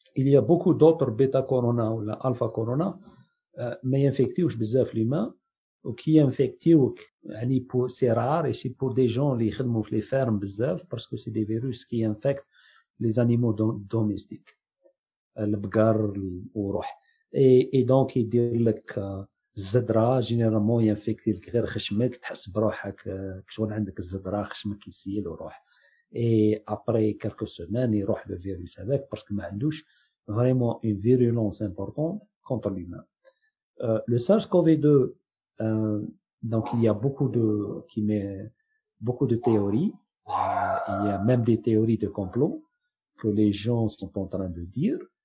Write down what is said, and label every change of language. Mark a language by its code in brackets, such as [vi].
[fr] Il y a beaucoup d'autres bêta-corona ou alpha-corona, mais infectés بزاف l'humain, ou qui infectés, c'est rare, et c'est pour des gens qui [ar] خدموا في [fr] les fermes بزاف, parce que c'est des virus qui infectent les animaux domestiques. [ar] البقر وروح. et donc يدير لك الزدرة جينيرالمون ينفكتي لك غير خشمك، تحس بروحك كشغل عندك الزدرة، خشمك يسيل وروح. [fr] et après quelques semaines [ar] يروح [fr] le virus [ar] هذاك باسكو ما عندوش [fr] vraiment une virulence importante contre l'humain. Le SARS-CoV-2, donc il y a beaucoup de théories, il y a même des théories de complot que les gens sont en train de dire.